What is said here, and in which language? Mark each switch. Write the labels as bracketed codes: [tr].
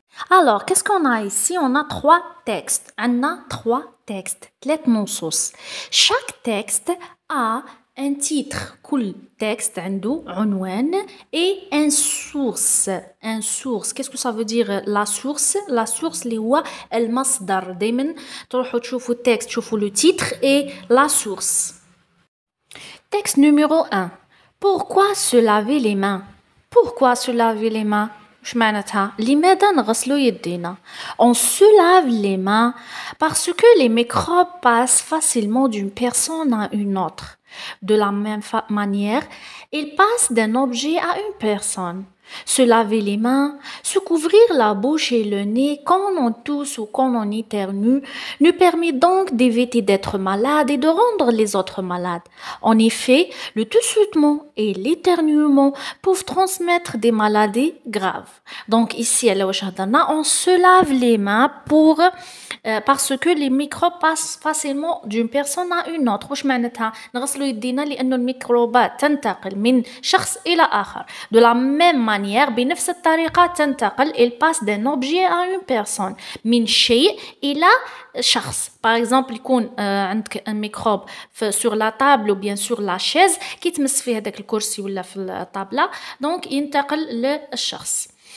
[fr] Alors, qu'est-ce qu'on a ici? On a trois textes. On a trois textes, [ar] ثلاث نصوص. [fr] Chaque texte a un titre. [ar] كل [fr] texte [ar] عنده عنوان [fr] et un source. Un source. Qu'est-ce que ça veut dire la source? La source [ar] اللي هو المصدر. دايما تروحوا تشوفوا التكست تشوفوا [fr] le titre et la source. Texte numéro 1. Pourquoi se laver les mains? Pourquoi se laver les mains? [ar] لماذا نغسلوا يدينا? [fr] On se lave les mains parce que les microbes passent facilement d'une personne à une autre. De la même manière, ils passent d'un objet à une personne. Se laver les mains, se couvrir la bouche et le nez quand on tousse ou quand on éternue nous permet donc d'éviter d'être malade et de rendre les autres malades. En effet, le toussement et l'éternuement peuvent transmettre des maladies graves. Donc ici, on se lave les mains parce que les microbes passent facilement d'une personne à une autre. [ar] واش معناتها نغسلوا يدينا لأن الميكروبات تنتقل من شخص إلى آخر. [fr] De la même manière, [ar] بنفس الطريقة تنتقل, [fr] elle passe d'un objet à une personne. [ar] من شيء إلى شخص. [fr] Par exemple, [ar] يكون عندك [fr] un microbe sur la table ou bien sur la chaise [ar] كي تمس فيه هذاك الكرسي ولا في الطابلة, donc ينتقل للشخص.